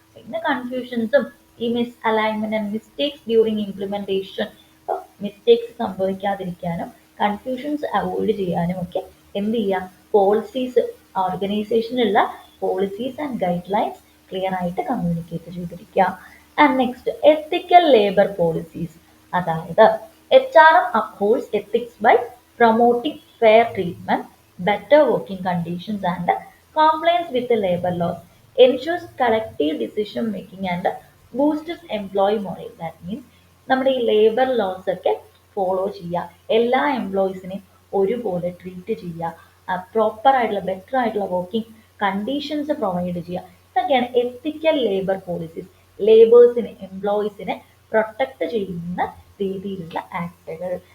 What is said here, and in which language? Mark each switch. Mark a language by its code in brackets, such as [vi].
[ml] പിന്നെ കൺഫ്യൂഷൻസും ഈ [en] misalignment and mistakes during implementation, [ml] mistakes സംഭവിക്കാതിരിക്കാനും confusions avoid ചെയ്യാനും ഒക്കെ എന്ത് ചെയ്യുക? Policies, ഓർഗനൈസേഷനിലുള്ള policies and guide lines clear ആയിട്ട് കമ്മ്യൂണിക്കേറ്റ് ചെയ്തിരിക്കുക. [en] And next ethical labour policies. [ml] അതായത് [en] HRM upholds ethics by promoting fair treatment, better working conditions and compliance with the labor laws, ensures collective decision making and boosts employee morale. That means [ml] നമ്മുടെ ഈ labour laws ഒക്കെ follow ചെയ്യുക, എല്ലാ എംപ്ലോയീസിനെയും ഒരുപോലെ treat ചെയ്യുക, proper ആയിട്ടുള്ള better ആയിട്ടുള്ള working conditions provide ചെയ്യുക. ഇതൊക്കെയാണ് എത്തിക്കൽ ലേബർ പോളിസീസ്. ലേബേഴ്സിനെ, എംപ്ലോയീസിനെ പ്രൊട്ടക്ട് ചെയ്യുന്ന രീതിയിലുള്ള ആക്ടുകൾ.